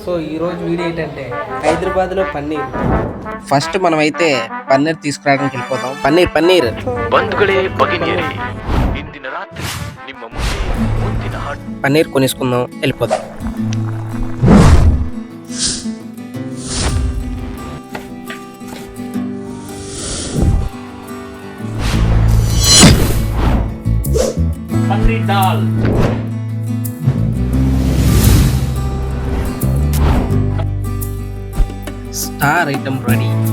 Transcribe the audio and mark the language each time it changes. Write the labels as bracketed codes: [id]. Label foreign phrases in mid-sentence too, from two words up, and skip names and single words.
[te] సో ఈరోజు వీడియో ఏంటంటే హైదరాబాద్లో పన్నీర్. ఫస్ట్ మనం అయితే పన్నీర్ తీసుకురావడానికి వెళ్ళిపోతాం. పన్నీర్ [kn] ಬಂಧುಗಳೇ ಭಗಿನಿಯರೇ, ಇಂದಿನ ರಾತ್ರಿ ನಿಮ್ಮ ಮುಂದೆ ಮುಂದಿನ [te] పన్నీర్ కొనేసుకుందాం, వెళ్ళిపోతాం. [kn] ಪನ್ನೀರ್ ದಾಲ್. [en] star item ready.